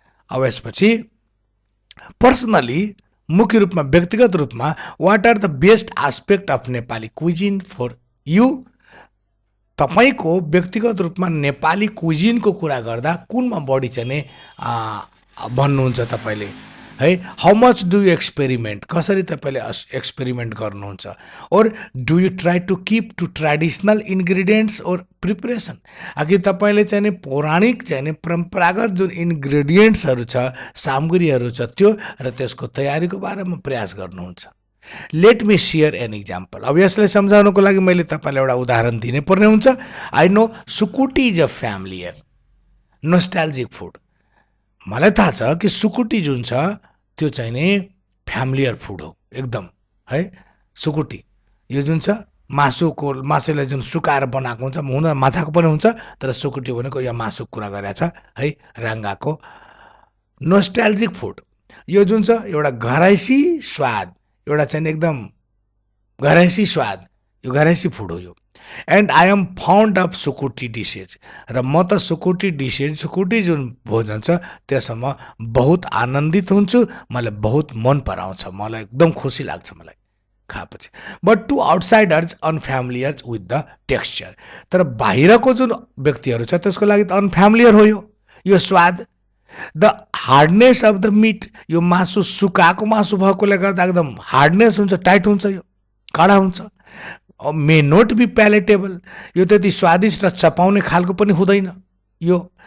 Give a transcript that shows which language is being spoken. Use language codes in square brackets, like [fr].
[ne] अब यसपछि पर्सनली, मुख्य रूपमा, व्यक्तिगत रूपमा, [en] What are the best aspect of Nepali cuisine for you. [ne] तपाईँको व्यक्तिगत रूपमा नेपाली क्विजिनको कुरा गर्दा कुनमा बढी चाहिँ नि भन्नुहुन्छ तपाईँले है। [en] how much do you experiment, [ne] कसरी तपाईँले एक्सपेरिमेन्ट गर्नुहुन्छ। [en] Or do you try to keep to traditional ingredients or preparation. [ne] कि तपाईँले चाहिँ नि पौराणिक चाहिँ नि परम्परागत जुन इन्ग्रिडियन्ट्सहरू छ, सामग्रीहरू छ, त्यो र त्यसको तयारीको बारेमा प्रयास गर्नुहुन्छ। [en] Let me share an example. [ne] अब यसलाई सम्झाउनको लागि मैले तपाईँलाई एउटा उदाहरण दिनै पर्ने हुन्छ। [en] I know sukuti is a familiar nostalgic food. [ne] मलाई थाहा छ कि सुकुटी जुन छ त्यो चाहिँ नि फ्यामिलियर फुड हो एकदम है। सुकुटी यो जुन छ मासुलाई जुन सुकाएर बनाएको हुन्छ, हुन माछाको पनि हुन्छ, तर सुकुटी भनेको यो मासुको कुरा गरेको छ है, राङ्गाको। नोस्टाल्जिक फुड यो जुन छ एउटा घरैसी स्वाद, एउटा चाहिँ एकदम घरैसी स्वाद, यो घरैसी फुड हो यो। [en] And I am fond of sukuti dishes. [ne] र म त सुकुटी डिसेज, सुकुटी जुन भोजन छ त्यसमा बहुत आनन्दित हुन्छु, मलाई बहुत मन पराउँछ, मलाई एकदम खुसी लाग्छ मलाई खाएपछि। [en] But to outsiders unfamiliar with the texture. [ne] तर बाहिरको जुन व्यक्तिहरू छ त्यसको लागि त अनफ्यामिलियर हो यो स्वाद। [en] the hardness of the meat, [ne] यो मासु सुकाएको मासु भएकोले गर्दा एकदम हार्डनेस हुन्छ, टाइट हुन्छ, यो कडा हुन्छ। [en] may not be palatable, [ne] यो त्यति स्वादिष्ट र चपाउने खालको पनि हुँदैन यो।